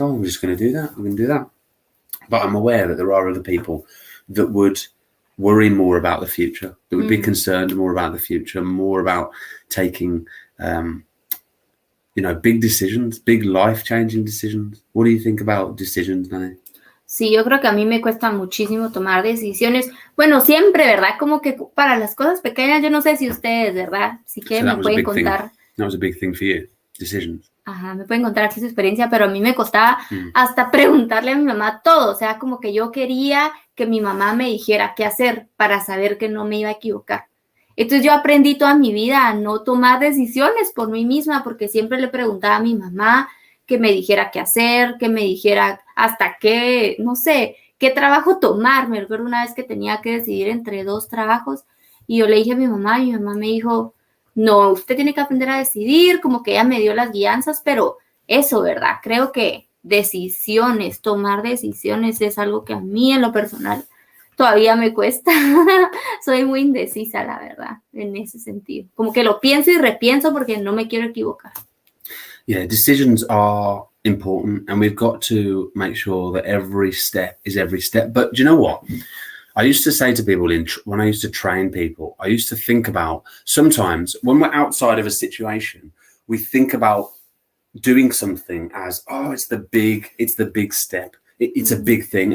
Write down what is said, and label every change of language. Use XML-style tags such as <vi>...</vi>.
<en>Oh, I'm just going to do that. I'm going to do that. But I'm aware that there are other people that would worry more about the future, that would be concerned more about the future, more about taking, big decisions, big life-changing decisions. What do you think about decisions, Nani?</en> <es>Sí, yo creo que a mí me cuesta muchísimo tomar decisiones. Bueno, siempre, ¿verdad? Como que para las cosas pequeñas, yo no sé si ustedes, ¿verdad? Si quieren me pueden contar.</es> <en>That was a big thing for you, decisions.</en> <es>Ajá, me pueden contar aquí su experiencia, pero a mí me costaba hasta preguntarle a mi mamá todo. O sea, como que yo quería que mi mamá me dijera qué hacer para saber que no me iba a equivocar. Entonces yo aprendí toda mi vida a no tomar decisiones por mí misma, porque siempre le preguntaba a mi mamá que me dijera qué hacer, que me dijera hasta qué, no sé, qué trabajo tomar. Me recuerdo una vez que tenía que decidir entre 2 trabajos y yo le dije a mi mamá y mi mamá me dijo, no, usted tiene que aprender a decidir, como que ella me dio las guianzas, pero eso, ¿verdad? Creo que tomar decisiones es algo que a mí en lo personal todavía me cuesta. Soy muy indecisa, la verdad, en ese sentido. Como que lo pienso y repienso porque no me quiero equivocar.</es> <en>Yeah, decisions are important, and we've got to make sure that every step is every step. But do you know what? I used to say to people when I used to train people, I used to think about sometimes when we're outside of a situation, we think about doing something as, oh, it's the big step. It's a big thing.</en>